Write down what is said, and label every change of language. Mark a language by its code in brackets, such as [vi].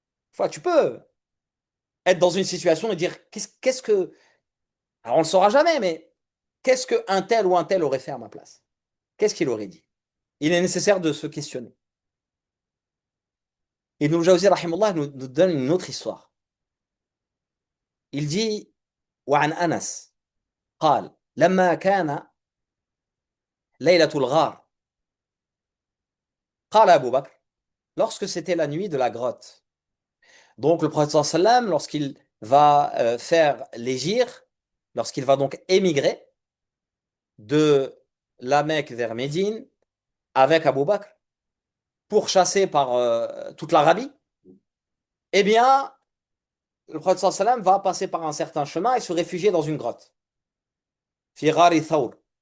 [fr] Des fois, tu peux être dans une situation et dire, qu'est-ce que... Alors, on ne le saura jamais, mais qu'est-ce qu'un tel ou un tel aurait fait à ma place? Qu'est-ce qu'il aurait dit? Il est nécessaire de se questionner. Ibn al-Jawzi, rahimahullah, nous donne une autre histoire. Il dit, [ar] وعن أنس قال لما كان ليلة الغار قال أبو بكر [fr] lorsque c'était la nuit de la grotte. Donc le prophète sallam, lorsqu'il va faire l'hégire, lorsqu'il va donc émigrer de la Mecque vers Médine avec Abu Bakr pour chasser par toute l'Arabie, eh bien, le prophète sallam va passer par un certain chemin et se réfugier dans une grotte. [ar] Fi ghari thawr.